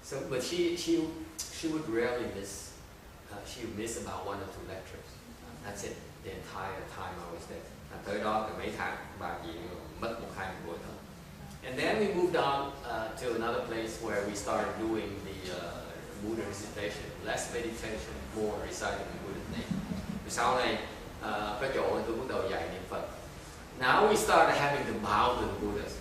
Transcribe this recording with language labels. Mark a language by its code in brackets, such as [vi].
[en] But she would rarely miss. She would miss about 1 or 2 lectures. That's it. The entire time I was there. [vi] Tới đó từ mấy tháng, bà chỉ mất 1-2 buổi thôi. [en] And then we moved on to another place where we started doing the Buddha recitation, less meditation, more reciting the Buddha's name. [vi] Sau này có chỗ tôi bắt đầu dạy niệm Phật. [en] Now we started having to bow to the Buddhas.